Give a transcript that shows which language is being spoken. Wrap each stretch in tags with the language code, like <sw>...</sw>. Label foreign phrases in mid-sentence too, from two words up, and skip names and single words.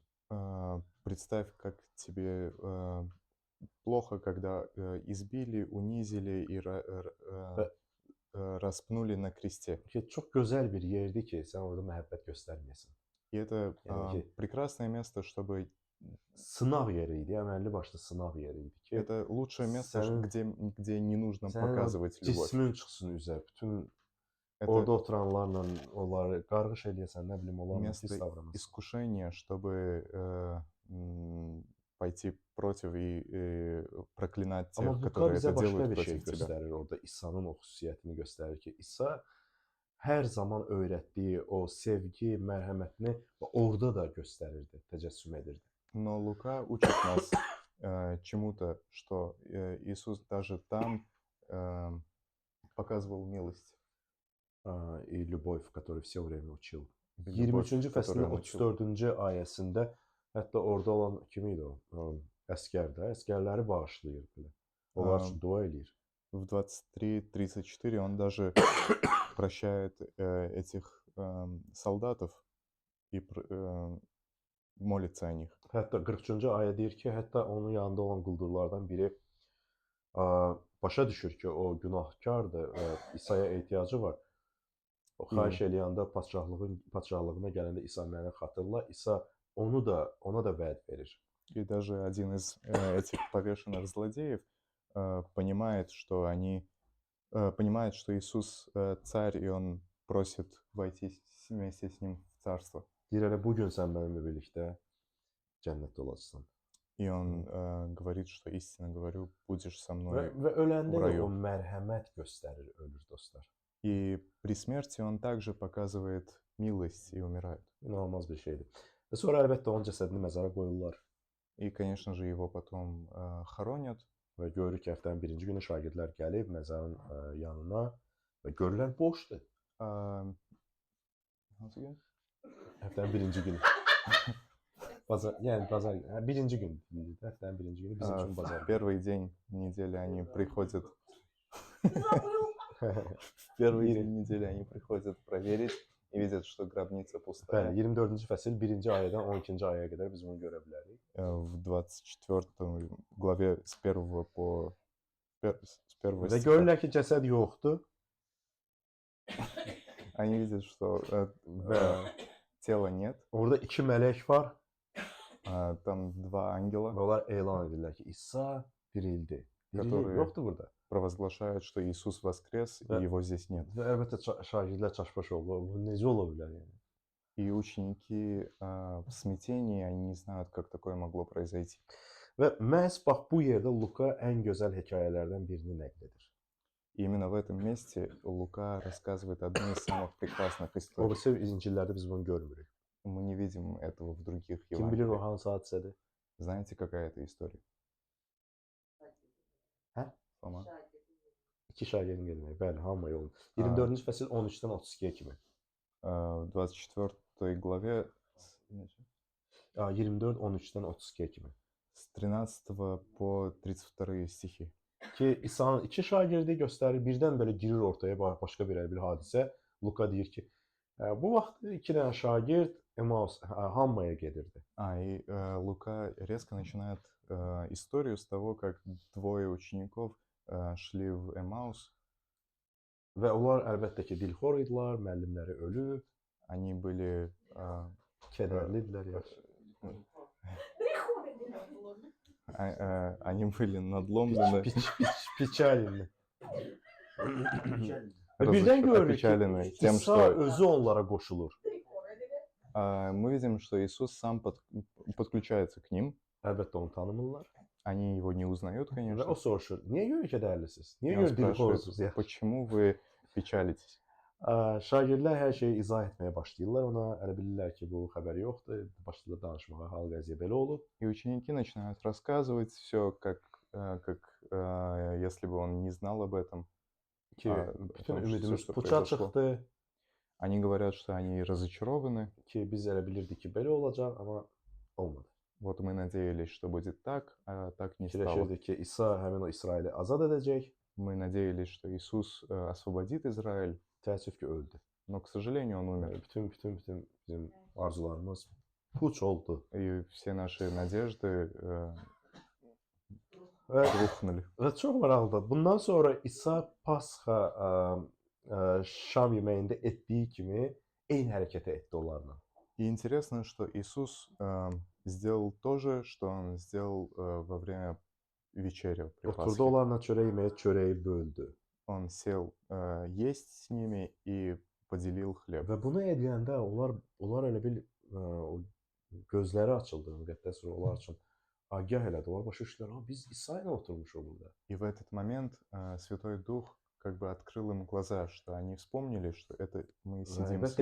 <ru>Представь, как тебе плохо, когда избили, унизили и распнули на кресте.</ru> <az>Ki çox gözəl bir yerdir ki, sən orada məhəbbət göstərməyəsən.</az> <ru>И это</ru> <az>Yani</az> <ru>прекрасное место, чтобы...</ru> <az>Sınaq yeri idi, əməlli başlı sınaq yeri idi ki,</az> <ru>Это лучшее место,</ru> <az>Sən-</az> <ru>где не нужно</ru> <az>sənin o</az> <ru>показывать любовь.</ru> <az>cismin çıxsın üzə, bütün Orada</az> <ru>Это</ru> <az>oturanlarla onları qarğış eləyəsən, nə bilim, onlarla pis</az> <ru>место</ru> <az>davranırsan.</az> <ru>искушения, чтобы пойти против и проклинать</ru> <az>Amma</az> <ru>тех,</ru> <az>Luka</az> <ru>которые</ru> <az>bizə</az> <ru>это</ru> <az>başqa</az> <ru>делают</ru> <az>bir şey</az> <ru>против тебя.</ru> <az>göstərir orada. İsa'nın o xüsusiyyətini göstərir ki, İsa hər zaman öyrətdiyi o sevgi, mərhəmətini orada da göstərirdi, təcəssüm edirdi.</az> <ru>Но Лука учит нас чему-то, что Иисус даже там показывал милость И любовь, в которой все время учил. и любовь,</ru> <az>23-cü</az> <ru>которую</ru> <az>fəslin</az> <ru>он учил.</ru> <az>34-cü ayəsində hətta orada olan kim idi o? Əskər də, əskərləri bağışlayır belə. Onlar üçün Ам, dua eləyir.</az> <ru>В 23:34 он даже прощает этих солдатов и молится о них.</ru> <az>Hətta 43-cü ayə deyir ki, hətta onun yanında olan quldurlardan biri başa düşür ki, o günahkardır və İsa'ya ehtiyacı var. O xahiş eləyəndə padşahlığına gələndə İsa məni xatırla, İsa ona da vəd verir.</az> <ru>И даже один из этих повешенных злодеев понимает, что понимает, что Иисус царь, и он просит войти вместе с ним в царство.</ru> <az>Deyir elə bu gün sən mənimlə birlikdə cənnətdə olacaqsan.</az> <ru>И он говорит, что истинно говорю, будешь со</ru> <az>Və,</az> <ru>мной</ru> <az>və öləndə</az> <ru>в</ru> <az>də o</az> <ru>раю.</ru> <az>mərhəmət göstərir ölür dostlar.</az> <ru>И при смерти он также показывает милость и умирает.</ru> <az>İnanılmaz bir şeydir. Və sonra əlbəttə onun cəsədini məzara qoyurlar</az> <ru>И, конечно же, его потом хоронят.</ru> <az>və görürük ki, həftənin birinci günü şagirdlər gəlib məzarın yanına və görürlər boşdur. А,</az> <en>once again?</en> <az>Həftənin birinci günü. Bazar, birinci gün. Həftənin birinci günü bizim üçün bazar.</az> <ru>В первый день недели они приходят. Первый день недели они приходят проверить и видят, что гробница</ru> <az>Bəli,</az> <ru>пустая.</ru> <az>24-cü fəsil 1-ci ayədən 12-ci ayəyə qədər biz bunu görə bilərik.</az> <ru>В 24 главе с 1 по с 1</ru> <az>Və</az> <ru>стиха</ru> <az>görürlər ki, cəsəd yoxdur</az> <ru>они видят, что</ru> <az>və</az> <ru>тела нет,</ru> <az>orada iki mələk var</az> <ru>там два ангела,</ru> <az>və onlar elan edirlər ki, İsa dirildi. Diriliyi</az> <ru>Которые-</ru> <az>yoxdur burada.</az> <ru>провозглашают, что Иисус воскрес, Да. и его здесь нет.</ru> <az>Və əlbəttə şagirdlər çaşbaş oldu. Bu necə ola bilər yəni?</az> <ru>И ученики в смятении, они не знают, как такое могло произойти.</ru> <az>Və məhz bax bu yerdə Luka ən gözəl hekayələrdən birini nəql edir.</az> <ru>И именно в этом месте Лука рассказывает одну из самых прекрасных</ru> <az>O</az> <ru>историй.</ru> <az>birisi İncillərdə biz bunu görmürük.</az> <ru>Мы не видим этого в других</ru> <az>Kim bilir o</az> <ru>Евангелиях.</ru> <az>hansı hadisədir?</az> <ru>Знаете, какая это история?</ru> <az>Hə?</az> <ru>Фома?</ru> <az>İki şagirdin gəlmək. Bəli, hamı yolun. 24-cü fəsil 13-dən 32-yə kimi.</az> <ru>В 24 главе</ru> <az>24 13-dən 32-yə kimi.</az> <ru>с 13 по 32 stixi.</ru> <az>Ki İsa'nın iki şagirdi göstərir. Birdən belə girir ortaya başqa bir hadisə. Luka deyir ki, bu vaxt iki dənə şagird Emmaus Hammaya gedirdi.</az> <ru>И Лука резко начинает историю с того, как двое учеников шли в Эмаус.</ru> <az>Və onlar əlbəttə ki, dilxor idilər, müəllimləri ölüb,</az> <ru>Они были</ru> <az>kədərlidirlər yaxşı.</az> <ru>они были надломлены,</ru> <az>Piçəlinli. Və birdən görürük ki,</az> <ru>опечалены тем,</ru> <az>İsa</az> <ru>что</ru> <az>özü onlara qoşulur.</az> <ru>мы видим, что Иисус сам подключается к ним.</ru> <az>Əlbəttə onu tanımırlar.</az> <ru>Они его не узнают,</ru> <az>Və</az> <ru>конечно.</ru> <az>o soruşur, niyə görə kədərlisiniz?</az> <ru>И</ru> <az>Niyə</az> <ru>он</ru> <az>görə dilxorsunuz?</az> <ru>спрашивает, почему вы печалитесь?</ru> <az>Şagirdlər hər şeyi izah etməyə başlayırlar ona. Elə bilirlər ki, bu xəbər yoxdur. Başlayırlar danışmağa, hal qəziyyə belə olub.</az> <ru>И ученики начинают рассказывать все, как если бы он не знал об этом.</ru> <az>Ki, bütün</az> <ru>Потому что</ru> <az>ümidimiz</az> <ru>всё, что</ru> <az>puça</az> <ru>произошло.</ru> <az>çıxdı.</az> <ru>Они говорят, что они разочарованы.</ru> <az>Ki, biz elə bilirdik ki, belə olacaq, amma olmadı.</az> <ru>Вот мы надеялись, что будет так, а так не стало.</ru> <az>Fikirləşirdik ki, İsa həmin o İsraili azad edəcək.</az> <ru>Мы надеялись, что Иисус освободит Израиль,</ru> <az>Təəssüf ki, öldü.</az> <ru>но, к сожалению, он умер.</ru> <az>Bütün bizim arzularımız puç oldu.</az> <ru>И все наши надежды</ru> <az>Və,</az> <ru>рухнули.</ru> <az>və çox maraqlıdır. Bundan sonra İsa Pasxa şam yeməyində etdiyi kimi eyni hərəkəti etdi onlarla.</az> <ru>И интересно, что Иисус сделал то же, что Он сделал во время вечери. при</ru> <az>Oturdu</az> <ru>Пасхе.</ru> <az>onlarla çörək yeməyə, çörəyi böldü.</az> <ru>он сел есть с ними и поделил хлеб.</ru> <az>Və bunu edəndə onlar elə bil o gözləri açıldı müqəddəs ruh onlar üçün agah elədi. Onlar başa düşdülər, ha biz İsa ilə oturmuşuq burada.</az> <ru>И в этот момент Святой Дух как бы открыл им глаза, что они вспомнили, что это мы</ru> <az>Və</az> <ru>сидим с</ru>